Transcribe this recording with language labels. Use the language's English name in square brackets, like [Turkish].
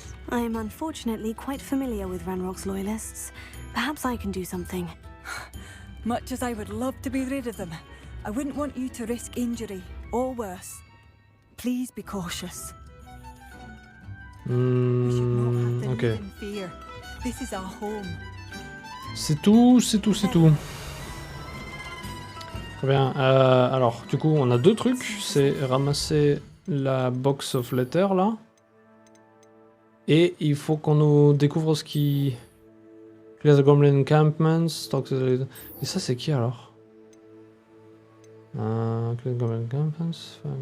[English] I am unfortunately quite familiar with Ranrock's loyalists. Perhaps I can do something. Much as I would love to be rid of them, I wouldn't want you to risk injury, or worse. Please be cautious. We should not have to live in fear. This is our home. [French] C'est tout, c'est tout, c'est tout. Très bien. Alors, du coup, on a deux trucs. C'est ramasser la box of letters, là. Et il faut qu'on nous découvre ce qui... [English] Clear the Goblin Encampments. [French] Et ça, c'est qui, alors? [English] Clear the Goblin Encampments.